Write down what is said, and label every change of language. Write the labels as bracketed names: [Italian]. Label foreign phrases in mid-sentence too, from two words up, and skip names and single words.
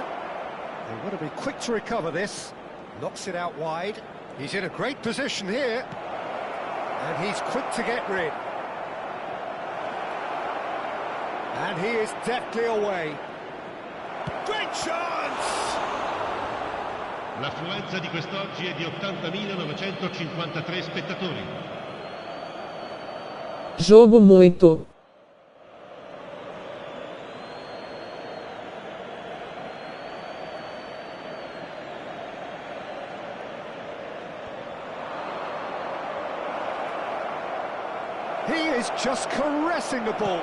[English] They've got to be quick to recover this. Knocks it out wide. He's in a great position here. And he's quick to get rid. And he is deftly away. Great chance! [Italian] L'affluenza di quest'oggi è di 80.953 spettatori. [Portuguese] Jogo muito. [English] He is just caressing the ball.